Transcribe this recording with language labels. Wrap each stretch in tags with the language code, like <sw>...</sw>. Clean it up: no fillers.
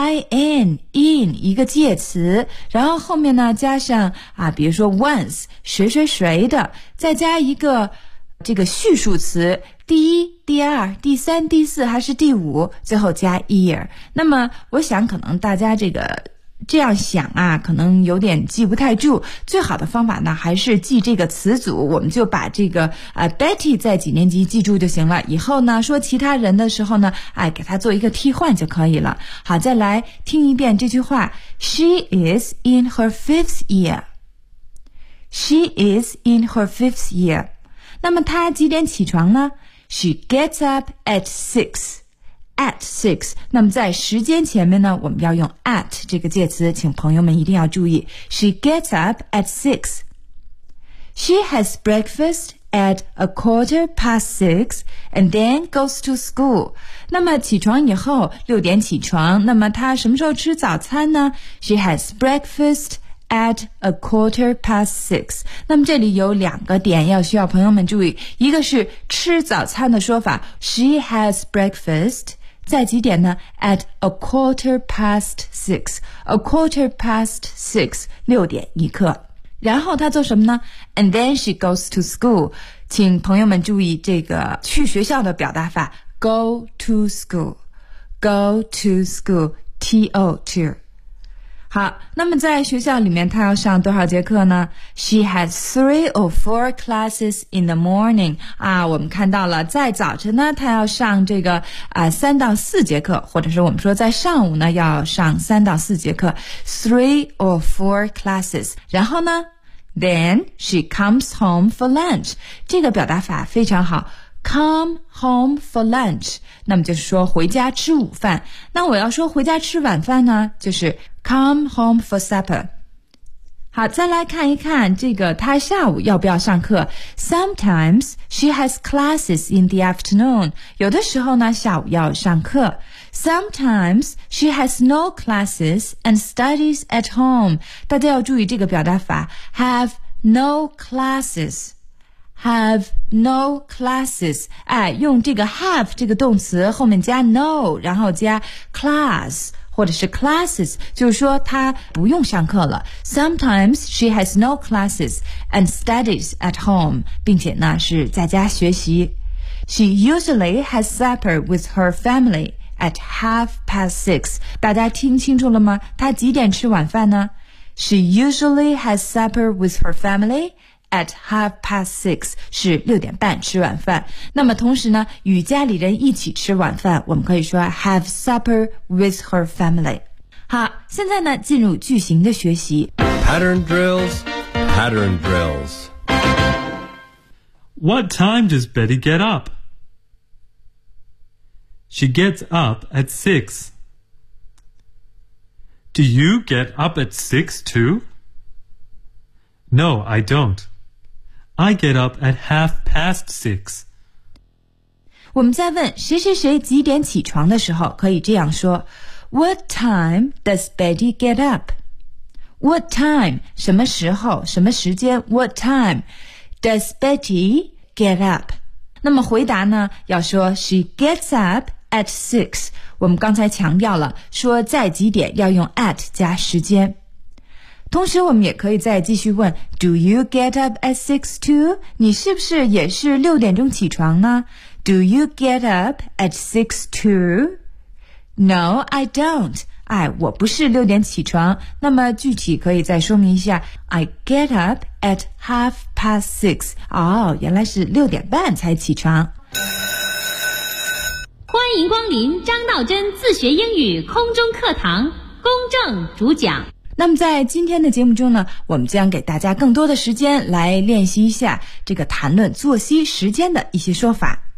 <zh>in in 一个介词，然后后面呢加上啊，比如说 once 谁谁谁的，再加一个这个序数词，第一、第二、第三、第四还是第五，最后加 year。 那么我想可能大家这个这样想啊，可能有点记不太住。最好的方法呢，还是记这个词组，我们就把这个Betty 在几年级记住就行了。以后呢，说其他人的时候呢，哎，给他做一个替换就可以了。好，再来听一遍这句话 ：</zh> <en>She is in her fifth year. She is in her fifth year.</en> <zh>那么她几点起床呢</zh> <en>？She gets up at six.</en> <zh>At six， 那么在时间前面呢，我们要用 at 这个介词，请朋友们一定要注意。</zh> <en>She gets up at six. She has breakfast at a quarter past six and then goes to school.</en> <zh>那么起床以后，六点起床，那么她什么时候吃早餐呢 ？</zh> <en>She has breakfast at a quarter past six.</en> <zh>那么这里有两个点要需要朋友们注意，一个是吃早餐的说法 ，</zh> <en>She has breakfast.</en> <zh>在几点呢</zh> <en>?at a quarter past six. A quarter past six, 六点一刻。</en> <zh>然后他做什么呢</zh> <en>?and then she goes to school.</en> <zh>请朋友们注意这个去学校的表达法 ,</zh> <en>go to school. Go to school, T-O, to.</en> <zh>好，那么在学校里面他要上多少节课呢 ?</zh> <en>She has three or four classes in the morning.</en> <zh>啊，我们看到了在早晨呢他要上这个三到四节课，或者是我们说在上午呢要上三到四节课。</zh> <en>Three or four classes.</en> <zh>然后呢</zh> <en>?Then she comes home for lunch.</en> <zh>这个表达法非常好。</zh> <en>Come home for lunch.</en> <zh>那么就是说回家吃午饭。那我要说回家吃晚饭呢就是</zh> <en>Come home for supper.</en> <zh>好，再来看一看这个他下午要不要上课。</zh> <en>Sometimes she has classes in the afternoon.</en> <zh>有的时候呢下午要上课。</zh> <en>Sometimes she has no classes and studies at home.</en> <zh>大家要注意这个表达法。</zh> <en>Have no classes. Have no classes.</en> <zh>哎，用这个 have 这个动词后面加 no, 然后加 class, 或者是 classes, 就是说她不用上课了。</zh> <en>Sometimes she has no classes and studies at home,</en> <zh>并且呢是在家学习。</zh> <en>She usually has supper with her family at half past six.</en> <zh>大家听清楚了吗？她几点吃晚饭呢</zh> <en>?She usually has supper with her family,At half past six</en> <zh>是六点半吃晚饭。那么同时呢，与家里人一起吃晚饭，我们可以说</zh> <en>have supper with her family。</en> <zh>好，现在呢，进入句型的学习。</zh> <en>Pattern drills, pattern drills. What time does Betty get up? She gets up at six. Do you get up at six too? No, I don't. I get up at half past six.</en> <zh>我们在问谁谁谁几点起床的时候可以这样说</zh> <en>What time does Betty get up? What time?</en> <zh>什么时候什么时间</zh> <en>What time does Betty get up?</en> <zh>那么回答呢要说</zh> <en>She gets up at six.</en> <zh>我们刚才强调了说在几点要用 at 加时间。同时我们也可以再继续问</zh> <en>Do you get up at six too?</en> <zh>你是不是也是六点钟起床呢</zh> <en>Do you get up at six too? No, I don't.</en> <zh>哎，我不是六点起床。那么具体可以再说明一下</zh> <en>I get up at half past six.</en> <zh>哦，原来是六点半才起床。欢迎光临张道真自学英语空中课堂，公正主讲。那么在今天的节目中呢，我们将给大家更多的时间来练习一下这个谈论作息时间的一些说法。</zh>